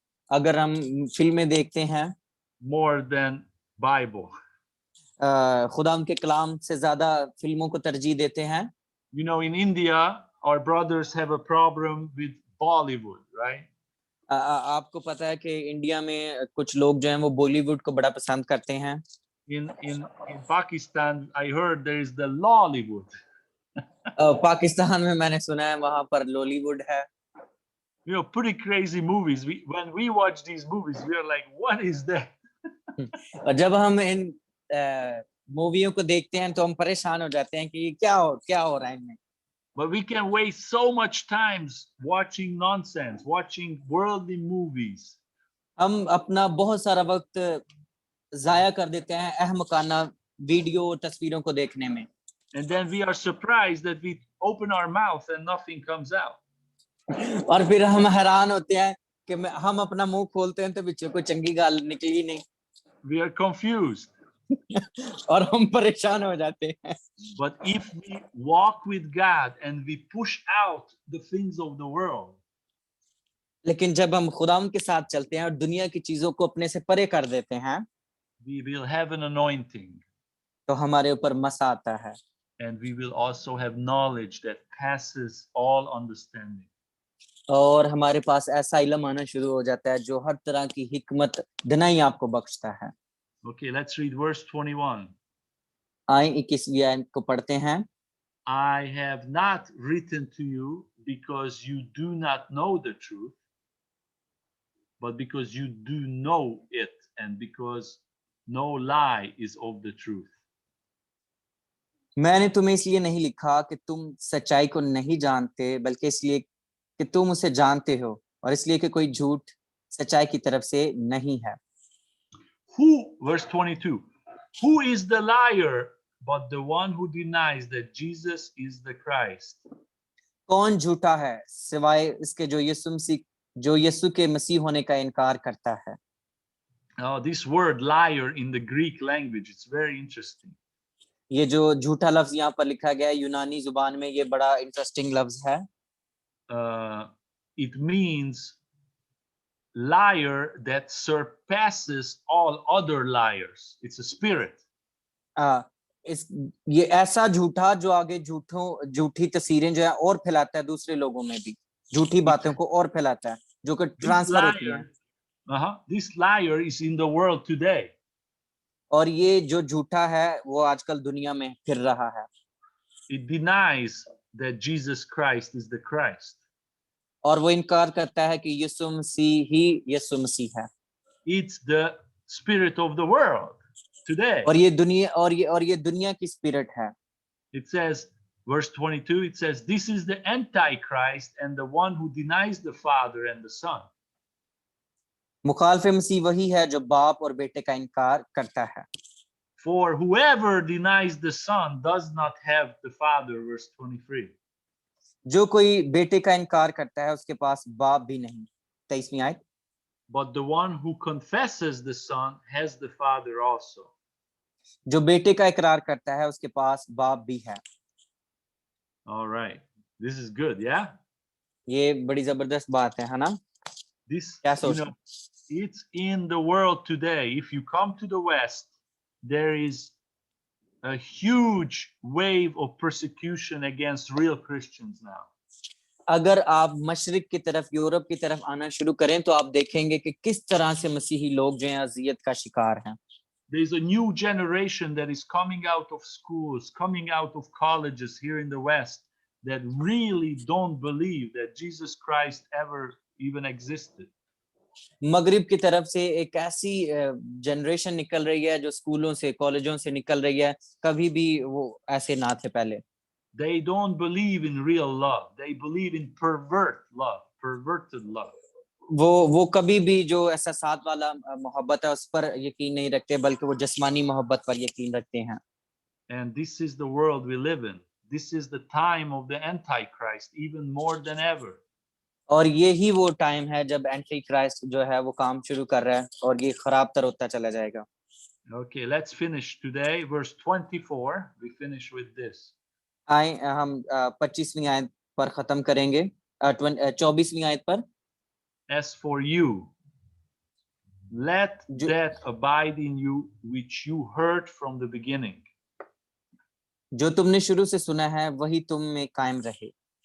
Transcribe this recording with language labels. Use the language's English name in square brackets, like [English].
[Hindi] अगर हम फिल्में देखते हैं [English] more than Bible. [Hindi] खुदाम के कलाम से ज्यादा फिल्मों को तरजीह देते हैं। [English] You know, in India, our brothers have a problem with Bollywood, right? [Hindi] आपको पता है कि इंडिया में कुछ लोग जो हैं वो बॉलीवुड को बड़ा पसंद करते हैं। [English] In Pakistan, I heard there is the Lollywood. [Hindi] Pakistan में मैंने सुना है वहां पर लॉलीवुड है। [English] You know, pretty crazy movies. When we watch these movies, we are like, what is that? [Hindi] और जब हम इन मूवियों को देखते हैं तो हम परेशान हो जाते हैं कि क्या हो रहा है इनमें। [English] But we can waste so much time watching nonsense, watching worldly movies. [Hindi] हम अपना बहुत सारा वक्त जाया कर देते हैं अहमकाना वीडियो और तस्वीरों को देखने में। [English] And then we are surprised that we open our mouth and nothing comes out. [Hindi] और फिर हम हैरान होते हैं कि हम अपना मुंह खोलते हैं तो [Punjabi] बीच कोई चंगी गाल निकली नहीं। [English] We are confused. [Hindi] और हम परेशान हो जाते हैं। [English] But if we walk with God and we push out the things of the world, [Hindi] लेकिन जब हम खुदाम के साथ चलते हैं और दुनिया की चीजों को अपने से परे कर देते हैं, [English] we will have an anointing. [Hindi] तो हमारे ऊपर मसा आता है। [English] And we will also have knowledge that passes all understanding. [Hindi] और हमारे पास ऐसा इल्म आना शुरू हो जाता है जो हर तरह की हिकमत दिनाई आपको बख्शता है। [English] Okay, let's read verse 21. [Hindi] आए 21वीं आयत को पढ़ते हैं। [English] I have not written to you because you do not know the truth, but because you do know it, and because no lie is of the truth. [Hindi] मैंने तुम्हें इसलिए नहीं लिखा कि तुम सच्चाई को नहीं जानते, बल्कि इसलिए कि तुम उसे जानते हो, और इसलिए कि कोई झूठ सच्चाई की तरफ से नहीं है। [English] Verse 22, who is the liar but the one who denies that Jesus is the Christ? [Hindi] कौन झूठा है सिवाय इसके जो यीशु के मसीह होने का इनकार करता है। [English] This word liar in the Greek language, it's very interesting. [Hindi] ये जो झूठा लफ्ज यहाँ पर लिखा गया है यूनानी जुबान में, ये बड़ा इंटरेस्टिंग लफ्ज है। [English] It means liar that surpasses all other liars. It's a spirit. [Hindi] ये ऐसा झूठा जो आगे झूठी तस्वीरें जो है और फैलाता है दूसरे लोगों में भी, झूठी बातों को और फैलाता है जो कि ट्रांसफर होती है। [English] This liar is in the world today. [Hindi] और ये जो झूठा है वो आजकल दुनिया में फिर रहा है। [English] It denies that Jesus Christ is the Christ. [Hindi] और वो इनकार करता है कि यीशु मसीह ही यीशु मसीह है। [English] It's the spirit of the world today. [Hindi] और ये दुनिया की स्पिरिट है। [English] It says, verse 22, it says, this is the Antichrist and the one who denies the Father and the Son. [Hindi] मुखालिफ मसीह वही है जो बाप और बेटे का इनकार करता है। [English] For whoever denies the Son does not have the Father, verse 23. [Hindi] जो कोई बेटे का इनकार करता है उसके पास बाप भी नहीं। 23वीं आयत। [English] But the one who confesses the Son has the Father also. [Hindi] जो बेटे का इकरार करता है उसके पास बाप भी है। [English] All right, this is good, yeah? [Hindi] ये बड़ी जबरदस्त बात है ना? [English] This, you know, it's in the world today. If you come to the West, there is a huge wave of persecution against real Christians now. [Hindi] अगर आप मशरिक की तरफ, यूरोप की तरफ आना शुरू करें तो आप देखेंगे कि किस तरह से मसीही लोग जो हैं अजियत का शिकार हैं। [English] There is a new generation that is coming out of schools, coming out of colleges here in the West, that really don't believe that Jesus Christ ever even existed. [Hindi] मगरिब की तरफ से एक ऐसी जनरेशन निकल रही है जो स्कूलों से कॉलेजों से निकल रही है, कभी भी वो ऐसे ना थे पहले। [English] They don't believe in real love. They believe in perverted love. [Hindi] वो कभी भी जो एहसासात वाला मोहब्बत है उस पर यकीन नहीं रखते, बल्कि वो जिस्मानी मोहब्बत पर यकीन रखते हैं। [English] And this is the world we live in. This is the time of the Antichrist, even more than ever. [Hindi] और ये ही वो टाइम है जब एंटी क्राइस्ट जो है वो काम शुरू कर रहा है और ये खराब तर होता चला जाएगा। [English] Okay, let's finish today. Verse 24, we finish with this. [Hindi] आए हम 25वीं आयत पर खत्म करेंगे, 24वीं आयत पर। [English] As for you, let [Hindi] जो- [English] that abide in you which you heard from the beginning. [Hindi] जो तुमने शुरू से सुना है वही तुम में कायम रहे।